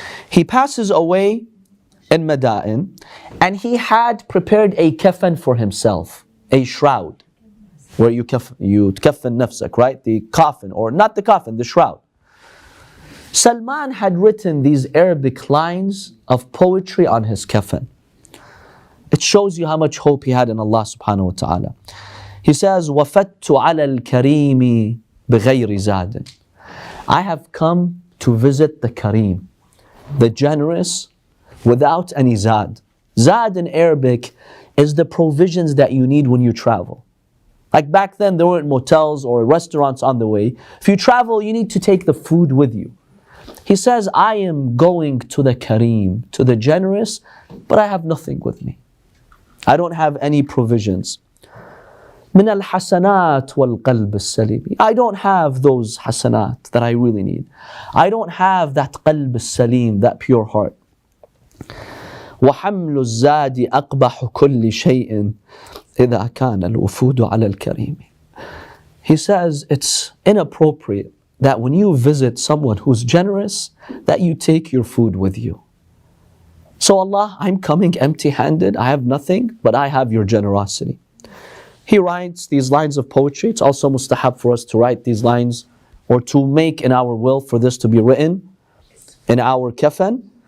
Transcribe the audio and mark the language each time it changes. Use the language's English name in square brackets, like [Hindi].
[English] He passes away in Madain, and he had prepared a kafan for himself, a shroud, where you kafan nafsak, right? The coffin, or not the coffin, the shroud. Salman had written these Arabic lines of poetry on his kafan. It shows you how much hope he had in Allah subhanahu wa ta'ala. He says, [Arabic] وَفَدْتُ عَلَى الْكَرِيمِ بِغَيْرِ زَادٍ. [English] I have come to visit the Kareem, the generous, without any zad, Zad in Arabic is the provisions that you need when you travel. Like back then, there weren't motels or restaurants on the way. If you travel, you need to take the food with you. He says, I am going to the Kareem, to the generous, but I have nothing with me. I don't have any provisions. [Arabic] من الحسنات والقلب السليم. [English] I don't have those hasanat that I really need. I don't have that qalb السليم, that pure heart. [Arabic] وحمل الزاد أقبح كل شيء إذا كان الوفود على الكريم. [English] He says it's inappropriate that when you visit someone who's generous, that you take your food with you. So Allah, I'm coming empty-handed, I have nothing, but I have your generosity. He writes these lines of poetry. It's also mustahab for us to write these lines or to make in our will for this to be written in our kafan.